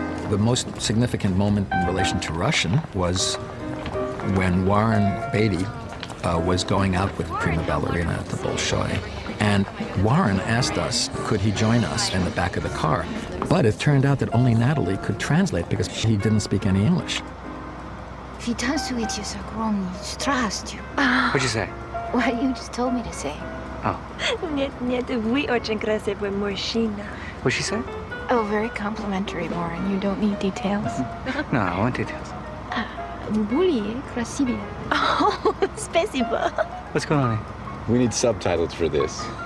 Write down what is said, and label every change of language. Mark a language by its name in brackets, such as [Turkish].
[English] The most significant moment in relation to Russian was when Warren Beatty was going out with the prima ballerina at the Bolshoi. And Warren asked us, could he join us in the back of the car? But it turned out that only Natalie could translate because he didn't speak any English. If he does do it, you're so wrong. Trust you. What'd you say? What you just told me to say. Oh. [Russian] Нет, вы очень красивый мужчина. [English] What'd she say? Oh, very complimentary, Warren. You don't need details. No, I want details. [Russian] Вы более красивее. Oh, спасибо. [English] What's going on here? We need subtitles for this.